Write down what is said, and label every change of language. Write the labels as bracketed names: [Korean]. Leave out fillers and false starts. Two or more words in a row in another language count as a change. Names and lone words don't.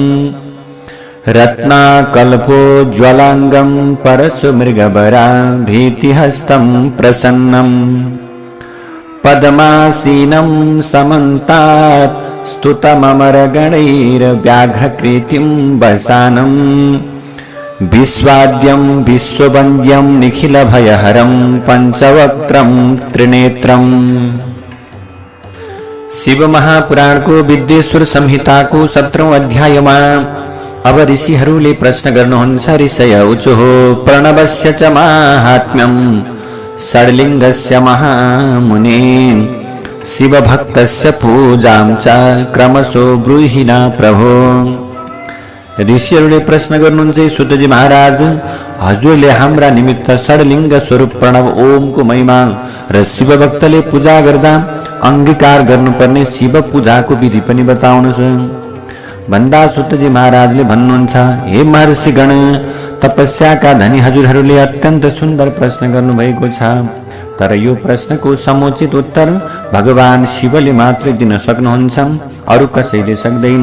[Sanskrit] रत्नाकल्पोज्ज्वलाङ्गं परशुमृगवराभीतिहस्तं प्रसन्नम्, पद्मासीनं समन्तात् स्तुतममरगणैर्व्याघ्रकृतिं वसानं, विश्वाद्यं विश्ववन्द्यं निखिलभयहरं पञ्चवक्त्रं त्रिनेत्रम्। [Nepali] शिव महापुराण को विद्येश्वर संहिता को 17औं अध्यायमा अब ऋषिहरूले प्रश्न गर्नुहुन्छ। [Sanskrit] ऋषय उचुः प्रणवस्य च माहात्म्यं षड्लिङ्गस्य महामुने, शिवभक्तस्य पूजां च क्रमशो ब्रूहि न प्रभो। [Nepali] ऋषिहरूले प्रश्न गर्नुहुन्छ, सुतजी महाराज, हजुरले हाम्रा निमित्त षड्लिङ्ग स्वरूप प्रणव ओमको महिमा र शिवभक्तले पूजा गर्दा अंगीकार गर्नुपर्ने शिव पूजाको विधि पनि बताउनुहोस् भन्दा सुतजी महाराजले भन्नुहुन्छ, हे महर्षिगण, तपस्याका धनी हजुरहरूले अत्यन्त सुन्दर प्रश्न गर्नुभएको छ, तर यो प्रश्नको समुचित उत्तर भगवान शिवले मात्रै दिन सक्नुहुन्छ, अरू कसैले सक्दैन।